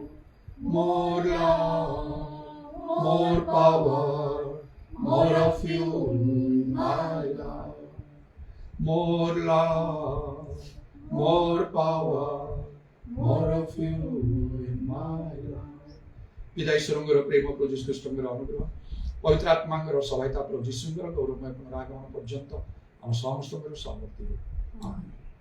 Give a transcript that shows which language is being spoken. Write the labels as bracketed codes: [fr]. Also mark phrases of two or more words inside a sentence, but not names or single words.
[en] More love, more power, more of you in my life. More love, more power, more of you in my life. [or] ପିତା ଈଶ୍ୱରଙ୍କର ପ୍ରେମ, ପ୍ରଭୁ ଯୀଶୁ ଖ୍ରୀଷ୍ଟଙ୍କର ଅନୁଗ୍ରହ, ପବିତ୍ର ଆତ୍ମାଙ୍କର ସହାୟତା, ପ୍ରଭୁ ଯୀଶୁଙ୍କର ଗୌରବମୟ ପୁନରାଗମନ ପର୍ଯ୍ୟନ୍ତ ଆମ ସମସ୍ତଙ୍କର ସମୃଦ୍ଧି।